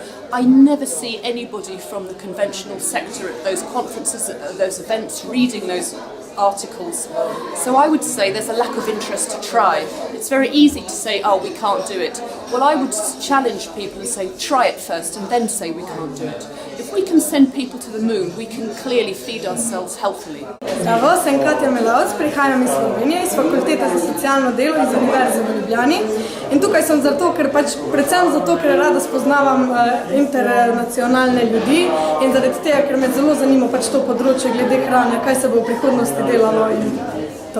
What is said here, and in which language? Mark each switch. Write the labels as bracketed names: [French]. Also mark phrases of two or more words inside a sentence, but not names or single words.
[English] I never see anybody from the conventional sector at those conferences, at those events, reading those articles. So I would say there's a lack of interest to try. It's very easy to say, oh, we can't do it. Well, I would challenge people and say, try it first and then say we can't do it. If we can send people to the moon, we can clearly feed ourselves healthily. [Slovenian] Zdravo, sem Katja Melavc, prihajam iz Slovenije, iz Fakultete za socialno delo iz Univerze v Ljubljani. In tukaj sem predvsem zato, ker rada spoznavam internacionalne ljudi in zaradi tega, ker me zelo zanima to področje glede hrane, kaj se bo v prihodnosti delalo in to.